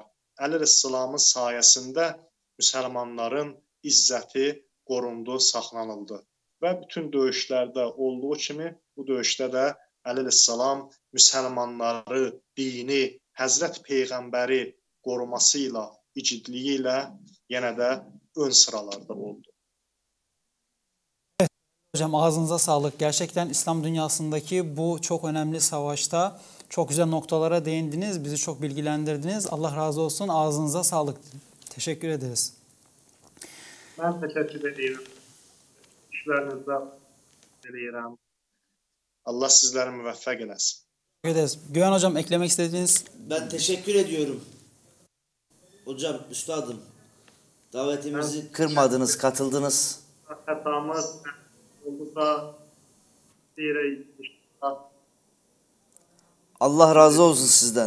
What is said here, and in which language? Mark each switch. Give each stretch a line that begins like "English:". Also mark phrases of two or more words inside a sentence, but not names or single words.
Azerbaijani: Əli əleyhissalamın sayəsində müsəlmanların izzəti qorundu, saxlanıldı. Və bütün döyüşlərdə olduğu kimi bu döyüşdə də Əli əleyhissalam müsəlmanları, dini, Həzrət Peyğəmbəri qoruması ilə, igidliyi ilə yenə də ön sıralarda oldu.
Turkish: Evet, hocam ağzınıza sağlık. Gerçekten İslam dünyasındaki bu çok önemli savaşta çok güzel noktalara değindiniz. Bizi çok bilgilendirdiniz. Allah razı olsun. Ağzınıza sağlık. Teşekkür ederiz.
Azerbaijani: Mən təşəkkür edirəm. İşlərinizdə eləyirəm. Allah sizləri müvəffəq eləsin.
Turkish: Teşekkür ederiz. Güven hocam eklemek istediğiniz? Ben teşekkür ediyorum. Hocam, üstadım, davetimizi kırmadınız, katıldınız.
Azerbaijani: Xətamız oldusa deyirək inşallah.
Turkish: Allah razı olsun sizden.